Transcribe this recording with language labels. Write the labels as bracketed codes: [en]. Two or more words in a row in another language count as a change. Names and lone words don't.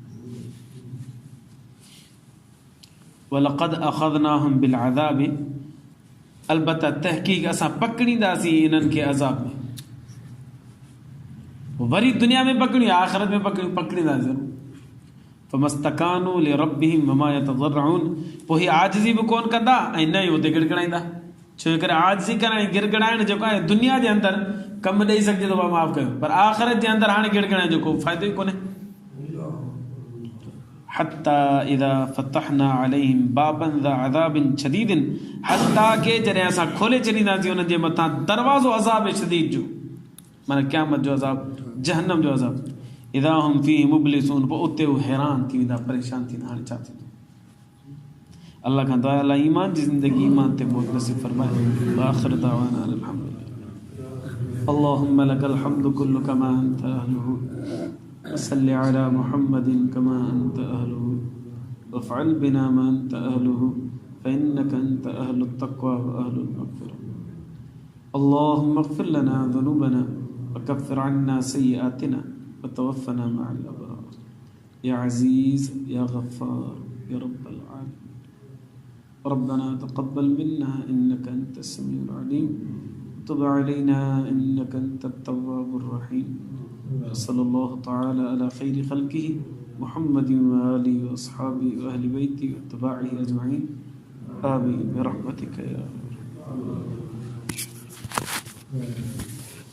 [ar] ولقد أخذناهم بالعذاب, [sd] अलबत्ता तहक़ीक़ असां पकड़ींदासीं इन्हनि खे अज़ाब में, वरी दुनिया में पकड़ियूं, आख़िरत में पकड़ींदासीं। [ar] فما استكانوا لربهم وما يتضرعون, [sd] पोइ हीअ आजिज़ी बि कोन कंदा ऐं न ई हुते गिड़गिड़ाईंदा, छो करे आजिज़ी करण ऐं गिड़गिड़ाइण जेको आहे दुनिया जे अंदरि कमु ॾेई सघिजे थो, माफ़ु कयो, पर आख़िरत जे अंदरि हाणे गिड़गिड़ाइण जो को फ़ाइदो ई कोन्हे। [ar] حتى إذا فتحنا عليهم بابا ذا عذاب شديد, [sd] हत्ता के जॾहिं असां खोले छॾींदासीं उन्हनि जे मथां दरवाज़ो अज़ाब शदीद जो, माना क़यामत जो अज़ाब, जहन्नम जो अज़ाब, [ar] إذا هم فيه مبلسون, [sd] पोइ उते उहे हैरान थी वेंदा, परेशान थींदा, हाणे छा थींदो? अल्लाह खां दुआ अल्लाह ईमान जी ज़िंदगी ईमान ते मौत नसीब फरमाए। [ar] آخر دعوانا الحمد لله، اللهم لك الحمد كله كما أنت أهله، وصل على محمد كما أنت أهله، وافعل بنا ما أنت أهله، فإنك أنت أهل التقوى وأهل المغفرة. اللهم اغفر لنا ذنوبنا وكفر عنا سيئاتنا وتوفنا مع الأبرار، يا عزيز يا غفار يا رب العالمين. ربنا تقبل منا إنك أنت السميع العليم، تب علينا إنك أنت التواب الرحيم. صلى الله تعالى على خير خلقه محمد وآله وأصحابه وأهل بيته وأتباعه أجمعين، آمين برحمتك يا أرحم.